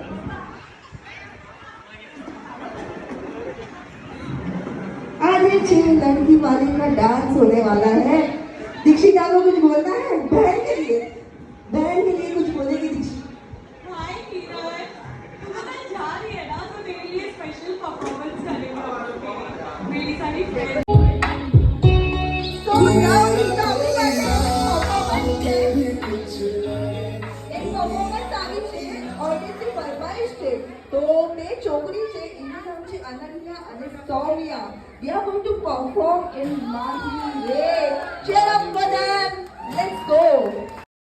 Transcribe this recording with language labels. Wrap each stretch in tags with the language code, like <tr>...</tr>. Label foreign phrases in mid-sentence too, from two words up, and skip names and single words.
<hi>आज छह लड़की वाले का डांस होने वाला है. दीक्षित आपको कुछ बोलना है बहन के लिए? बहन के लिए कुछ बोलेगी दीक्षित? हाय किरण, तुम्हें जा रही है ना तो तेरे लिए</hi> <en>special performance</en> <hi>करेंगे हम लोग. मेरी सारी फ्रेंड्स.</hi> <en>So now is the performance છે.</en> <gu>એક પરફોર્મન્સ આવી છે ઓડિયન્સની ફરમાઈશ છે. તો બે છોકરી છે, એનું નામ છે અનન્યા અને સૌમ્યા.</gu> <en>We are going to perform in Margini way. Cheer up for them. Let's go.</en>